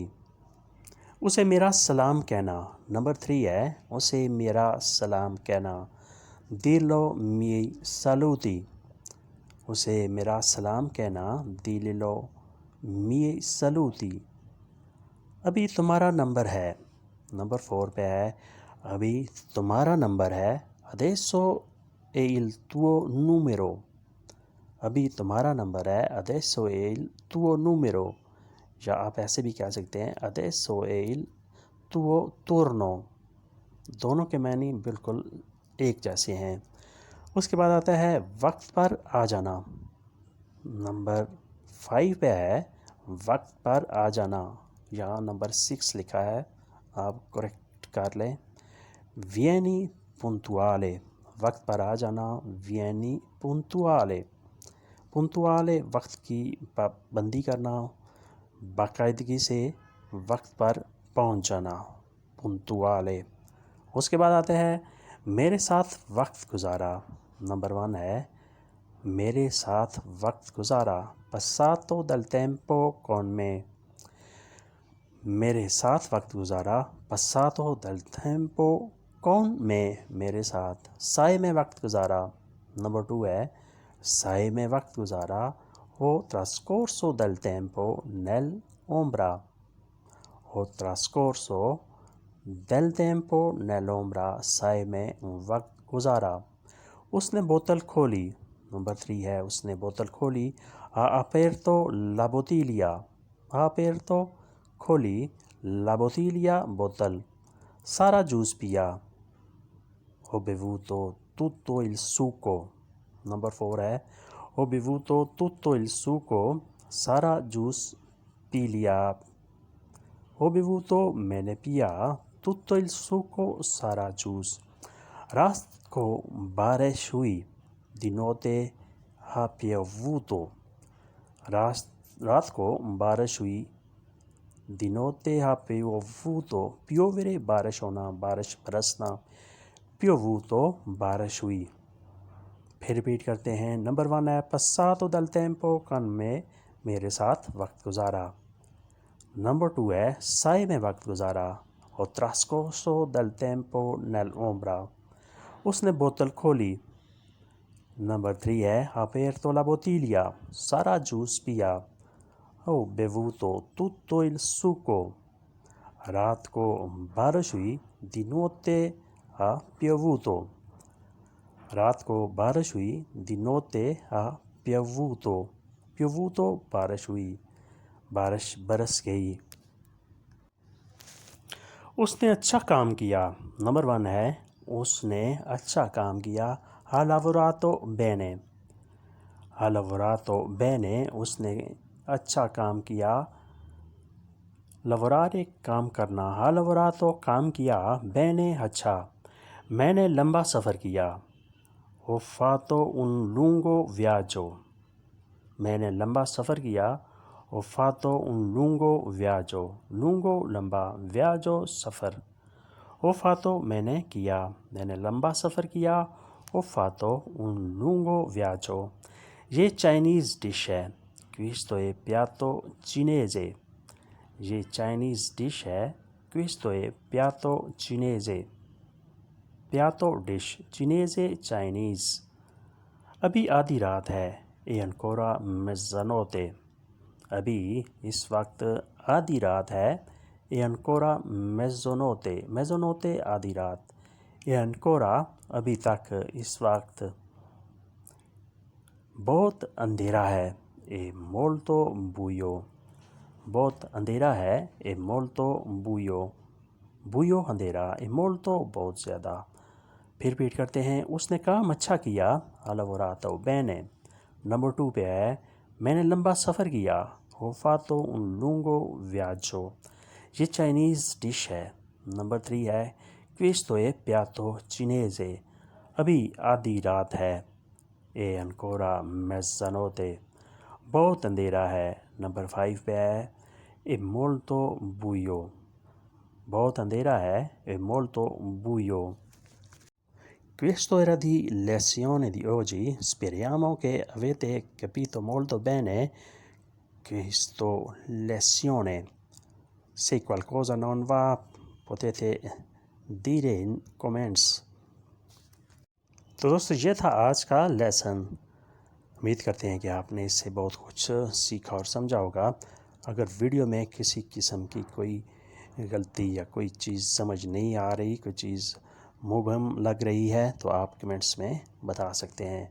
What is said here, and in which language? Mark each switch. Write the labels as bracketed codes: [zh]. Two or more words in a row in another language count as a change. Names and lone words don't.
[ur] اسے میرا سلام کہنا۔ نمبر 3 ہے اسے میرا سلام کہنا [it] dillo miei saluti۔ [ur] اسے میرا سلام کہنا [it] dillo miei saluti۔ [ur] ابھی تمہارا نمبر ہے. نمبر 4 پہ ہے ابھی تمہارا نمبر ہے. [it] Adesso è il tuo numero. [ur] ابھی تمہارا نمبر ہے. [it] Adesso è il tuo numero. [ur] یا آپ ایسے بھی کہہ سکتے ہیں [it] Adesso è il tuo turno. [ur] دونوں کے معنی بالکل ایک جیسے ہیں. اس کے بعد آتا ہے وقت پر آ جانا. نمبر 5 پہ ہے وقت پر آ جانا. یہاں نمبر 6 لکھا ہے, آپ کریکٹ کر لیں. [it] Vieni puntuale. [ur] وقت پر آ جانا. [it] Vieni puntuale. puntuale [ur] وقت کی پابندی کرنا, باقاعدگی سے وقت پر پہنچ جانا. [it] puntuale. [ur] اس کے بعد آتے ہیں میرے ساتھ وقت گزارا. نمبر 1 ہے میرے ساتھ وقت گزارا. [it] Passato del tempo con me. [ur] میرے ساتھ وقت گزارا. [it] Passato del tempo con me. [ur] میرے ساتھ. سائے میں وقت گزارا. نمبر 2 ہے سائے میں وقت گزارا. [it] Ho trascorso del tempo nell'ombra. Ho trascorso del tempo nell'ombra. [ur] سائے میں وقت گزارا. اس نے بوتل کھولی. نمبر 3 ہے اس نے بوتل کھولی. [it] Ha aperto la bottiglia. Ha aperto کھولی. La bottiglia بوتل. [ur] سارا جوس پیا. [it] Ho bevuto tutto il succo. [ur] نمبر 4 ہے [it] Ho bevuto tutto il succo. [ur] سارا جوس پی لیا. [it] Ho bevuto [ur] میں نے پیا. [it] Tutto il succo [ur] سارا جوس. رات کو بارش ہوئی. [it] Di notte ha piovuto. [ur] رات کو بارش ہوئی. [it] Di notte ha piovuto. [ur] Piovere بارش ہونا, بارش برسنا. Piovuto بارش ہوئی. پھر ریپیٹ کرتے ہیں. نمبر 1 ہے [it] Passato del tempo con me. [ur] میرے ساتھ وقت گزارا. نمبر 2 ہے سائے میں وقت گزارا. [it] Ho trascorso del tempo nell'ombra. [ur] اس نے بوتل کھولی. نمبر 3 ہے [it] aperto la bottiglia. [ur] سارا جوس پیا. [it] Ho bevuto tutto il succo. [ur] رات کو بارش ہوئی. [it] Di notte ha piovuto. [ur] رات کو بارش ہوئی. [it] Di notte ha piovuto. [ur] Piovuto بارش ہوئی, بارش برس گئی. اس نے اچھا کام کیا. نمبر 1 ہے اس نے اچھا کام کیا. [it] Ha lavorato bene. Ha lavorato bene. [ur] اس نے اچھا کام کیا. lavorare کام کرنا. [it] Ha lavorato [ur] کام کیا. bene اچھا. میں نے لمبا سفر کیا. [it] Ho fatto un lungo viaggio. [ur] میں نے لمبا سفر کیا. [it] Ho fatto un lungo viaggio. [ur] lungo لمبا, viaggio سفر. [it] Ho fatto [ur] میں نے کیا. میں نے لمبا سفر کیا. [it] Ho fatto un lungo viaggio. [ur] یہ چائنیز ڈش ہے. [it] Questo è piatto cinese. [ur] یہ چائنیز ڈش ہے. [it] Questo è piatto cinese. [ur] piatto ڈش, cinese چائنیز. ابھی آدھی رات ہے. [it] È ancora mezzanotte. [ur] ابھی اس وقت آدھی رات ہے. [it] È ancora mezzanotte. mezzanotte [ur] آدھی رات. [it] È ancora [ur] ابھی تک, اس وقت. بہت اندھیرا ہے. [it] È molto buio. [ur] بہت اندھیرا ہے. [it] È molto buio. [ur] buio اندھیرا. [it] È molto [ur] بہت زیادہ. پھر ریپیٹ کرتے ہیں. اس نے کام اچھا کیا. [it] Ha lavorato bene. [ur] نمبر 2 پہ ہے میں نے لمبا سفر کیا. [it] Ho fatto un lungo viaggio. [ur] یہ چائنیز ڈش ہے. نمبر 3 ہے [it] Questo è piatto cinese. [ur] ابھی آدھی رات ہے. [it] È ancora mezzanotte. [ur] بہت اندھیرا ہے. نمبر 5 پہ ہے [it] È molto buio. [ur] بہت اندھیرا ہے. [it] È molto buio. Questo era di lezione di oggi. Speriamo che avete capito molto bene questa lezione. Se qualcosa non va potete dire in comments. [ur] تو دوستو یہ تھا آج کا لیسن. امید کرتے ہیں کہ آپ نے اس سے بہت کچھ سیکھا اور سمجھا ہوگا. اگر ویڈیو میں کسی قسم کی کوئی غلطی یا کوئی چیز سمجھ نہیں آ رہی، کوئی چیز مبہم لگ رہی ہے تو آپ کمنٹس میں بتا سکتے ہیں۔